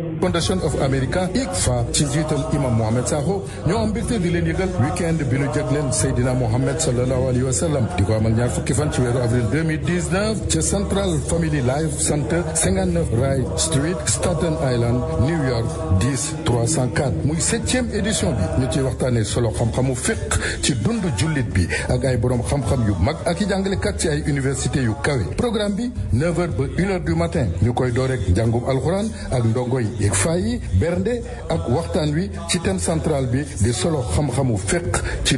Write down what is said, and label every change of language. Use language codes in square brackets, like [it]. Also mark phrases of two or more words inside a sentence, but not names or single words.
[en] Foundation of America [wo] ICFA ci njiital imam Mohamed Sakho ñoo am mbégte di leen yëgal weekend bi nu jagleel Seydina Mohamed [ar] sallallahu alayhi wa sallam [wo] di ko amal ñaar fukki fan ci weeru avril 2019 ca [en] Central Family Life Center [wo] 59 [en] Wright Street Staten Island New York [wo] 10304 muy [fr] 7e édition [wo] bi ñu ciy waxtaanee solo xam-xamu fiqh ci dundu jullit bi ak ay borom xam-xam yu mag ak i jàngalekat ci ay université yu kawe programme bi 9h ba 1h [fr] du matin [wo] ñu koy door rek njàngum alxuraan ak ndongoy yeeg fay yi bernde ak waxtaan wi ci [fr] thème central [wo] bi di solo xam-xamu fiqh ci